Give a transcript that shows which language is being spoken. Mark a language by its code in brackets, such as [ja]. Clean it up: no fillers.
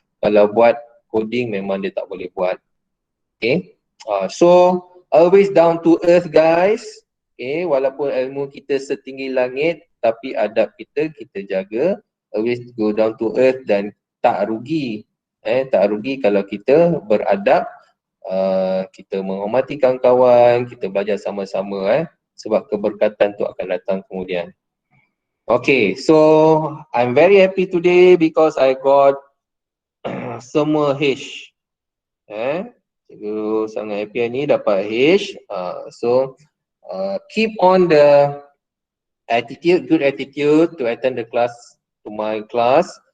[ms] Kalau buat coding memang dia tak boleh buat. [en] So always down to earth guys. [ms] Walaupun ilmu kita setinggi langit tapi adab kita jaga. [en] Always go down to earth [ms] dan tak rugi. Tak rugi kalau kita beradab, kita menghormati kawan-kawan, kita belajar sama-sama sebab keberkatan tu akan datang kemudian. [en] Okay, so I'm very happy today because I got semua H. [ms] Cikgu sangat happy ni dapat H. [en] So keep on the attitude, good attitude to attend the class, to my class.